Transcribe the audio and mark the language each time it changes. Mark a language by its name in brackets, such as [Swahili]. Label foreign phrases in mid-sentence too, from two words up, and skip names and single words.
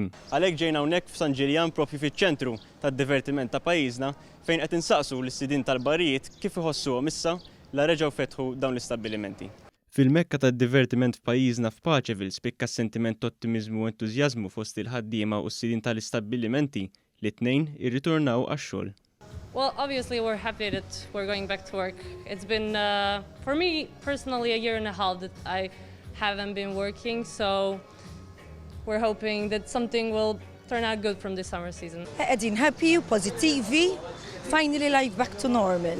[Maltese] Għalhekk ġejna hawnhekk f'San Ġiljan proprju fiċ-ċentru tad-divertiment ta' pajjiżna fejn qed insaqsu lis-sidin tal-barijiet kif iħossuhom issa la reġgħu fetħu dawn l-istabbilimenti. Fil-Mekka tad-divertiment f'pajjiżna f'Paċeville spikka sentiment ta' ottimiżmu u entużjażmu fost il-ħaddiema u s-sidin tal-istabbilimenti li t-tnejn irriturnaw għax-xogħol. [English] Well, obviously we're happy that we're going back to work. It's been, for me personally, a year and a half that I haven't been working, so we're hoping that something will turn out good from this summer season. [Maltese] Qegħdin happy, positivi, [English] finally life back to normal.